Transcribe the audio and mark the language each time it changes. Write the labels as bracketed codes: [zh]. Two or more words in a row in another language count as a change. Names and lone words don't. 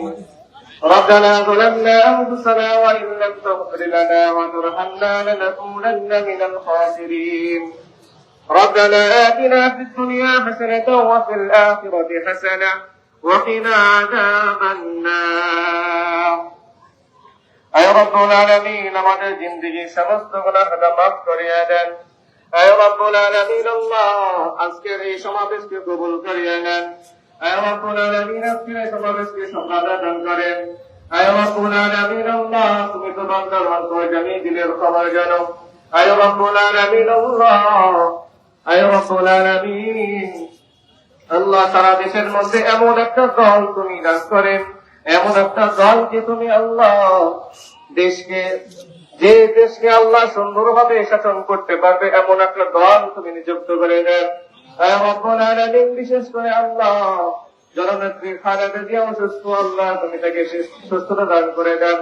[ar] ربنا ظلمنا أنفسنا وإن لم تغفر لنا وترحمنا لنكونن من الخاسرين. ربنا آتنا في الدنيا حسنة وفي الآخرة حسنة وقنا عذاب النار. [ur] اے رب العالمین [bn] আমাদের জিন্দেগি সমস্ত গুনাহ খাতা মাফ করিয়া দেন। [ur] اے رب العالمین [bn] আল্লাহ আজকের এই সমাবেশকে কবুল করিয়া নেন। [ur] اے رب العالمین [bn] আজকের এই সমাবেশকে সফলতা দান করেন। [ur] اے رب العالمین [bn] আল্লাহ তুমি তো বান্দার অন্তর জানি দিলের খবর জানো। [ur] اے رب العالمین [bn] আল্লাহ [ur] اے رب العالمین [bn] আল্লাহ সারা দেশের মধ্যে এমন একটা দল তুমি দান করেন, এমন একটা দলকে তুমি আল্লাহ দেশকে আল্লাহ সুন্দরভাবে শাসন করতে পারবে এমন একটা দল তুমি নিযুক্ত করে দেন। বিশেষ করে আল্লাহ জননেত্রী খালেদা জিয়া অসুস্থ, আল্লাহ তুমি তাকে সুস্থতা দান করে দেন।